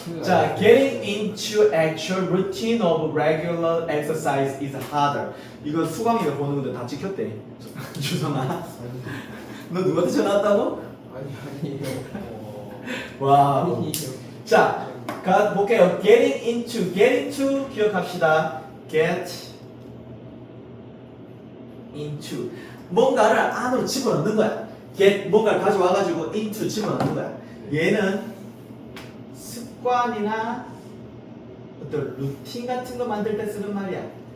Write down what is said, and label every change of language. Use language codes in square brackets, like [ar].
[en] 자, getting into actual routine of regular exercise is harder. [ko] 이거 수강이가 보는 건데 다 찍혔대. 주성아. 너 누구한테 전화 왔다고? 아니에요. 와. 아니에요. 자, 가 볼게요. getting into 기억합시다. get into 뭔가를 안으로 집어넣는 거야. get 뭔가를 가져와가지고 into 집어넣는 거야. 얘는 습관이나 어떤 루틴 같은 거 만들 때 쓰는 말이야.